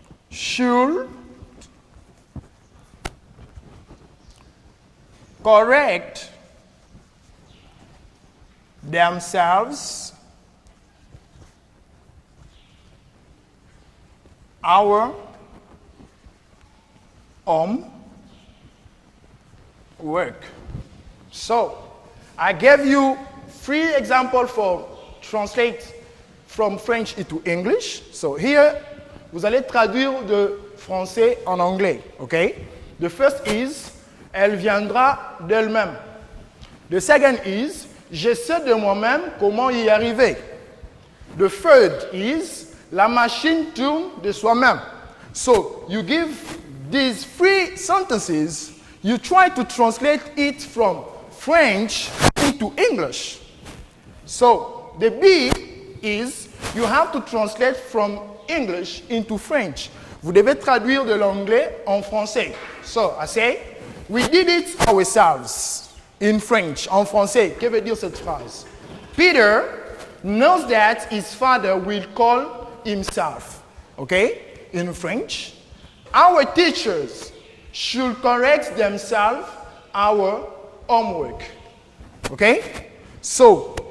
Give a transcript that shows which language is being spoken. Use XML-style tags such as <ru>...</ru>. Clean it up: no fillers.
<en>should correct themselves our work. So, I gave you 3 examples for translate from French into English. So here,</en> <fr>vous allez traduire de français en anglais,</fr> <en>okay? The first is,</en> <fr>elle viendra d'elle-même.</fr> <en>The second is,</en> <fr>je sais de moi-même comment y arriver.</fr> <en>The third is,</en> <fr>la machine tourne de soi-même.</fr> <en>So, you give these 3 sentences, you try to translate it from French into English. So, the B is, you have to translate from English into French.</en> <fr>Vous devez traduire de l'anglais en français.</fr> <en>So, I say, we did it ourselves in French.</en> <fr>En français, que veut dire cette phrase?</fr> <en>Peter knows that his father will call himself. Okay? In French. Our teachers should correct themselves our homework. Okay? So,</en>